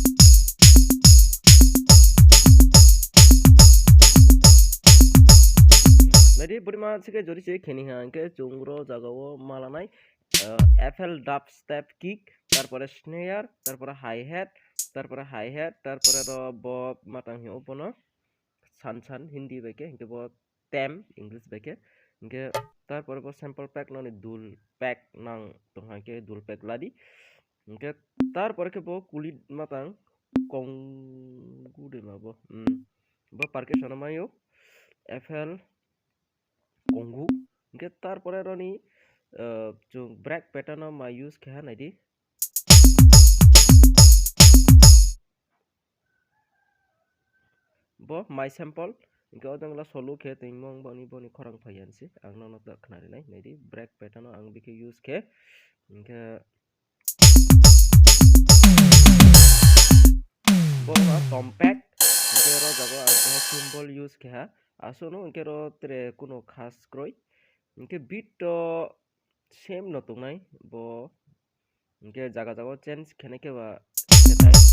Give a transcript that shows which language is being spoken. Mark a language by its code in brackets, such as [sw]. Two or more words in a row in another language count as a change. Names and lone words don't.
[trp] naidi burima sike jori se kheni ha ke chungro jagao malanai [en] FL dubstep kick [trp] তারপরে snare তারপরে hi hat তারপরে [en] hi hat [trp] তারপরে ro bo matang hi opono san hindi beke hinke bo tem english beke hinke তারপরে bo [en] sample pack [trp] noni dul pack nang tongha ke dul pack ladi hinke তারপরে ke bo kulit matang kong gude ma bo percussion mayo FL kongu hinke তারপরে roni chung [en] break pattern [trp] ma use kha naidi bo [en] my sample [trp] inka odangla solo khe tingmong boni khorang phayansi ang no ta khnari nai naidi [en] break pattern [trp] ang bike use khe inka bo ma compact inka ro jago ang [en] symbol use [trp] khe asono inka ro tre kuno khas kroi inka beat to same no tungnai bo inka jaga change khene ke ba setai